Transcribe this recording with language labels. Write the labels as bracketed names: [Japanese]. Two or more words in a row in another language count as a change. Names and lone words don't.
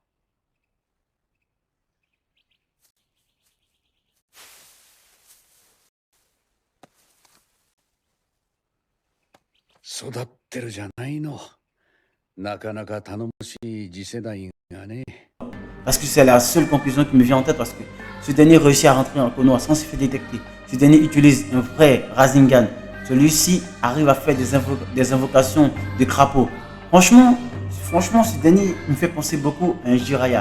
[Japanese] 育ってるじゃないの。なかなか頼もしい次世代がね。 [French] Parce que c'est la seule conclusion qui me vient en tête, parce que ce dernier réussit à rentrer en Konoha sans se faire détecter. Ce dernier utilise un vrai Rasengan. Celui-ci arrive à faire des invocations de crapaud. Franchement, ce dernier me fait penser beaucoup à un Jiraiya.